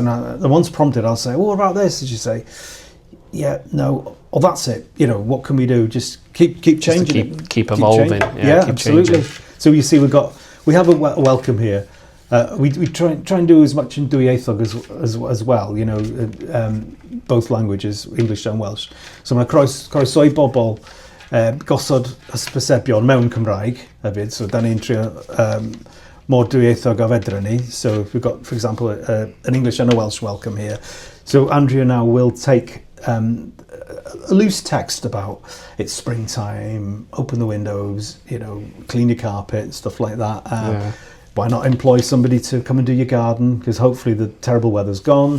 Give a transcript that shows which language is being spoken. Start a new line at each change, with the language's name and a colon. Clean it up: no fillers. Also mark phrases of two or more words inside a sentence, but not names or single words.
English: And once prompted, I'll say, what about this? And she say, yeah, no, oh, that's it. You know, what can we do? Just keep changing it. Keep evolving. Yeah, keep absolutely. Changing. So you see, we have a welcome here. We try and do as much in
Welsh: Dwy Eithog
English: as well, you know, both languages, English and Welsh.
Welsh: So mae croeso I bobl gosod hysbysebion mewn Cymraeg hefyd, so da ni'n trio more Dwy Eithog a fedra ni.
English: So we've got, for example, an English and a Welsh welcome here. So Andrea now will take a loose text about it's springtime, open the windows, you know, clean your carpet, stuff like that. Why not employ somebody to come and do your garden? Because hopefully the terrible weather's gone.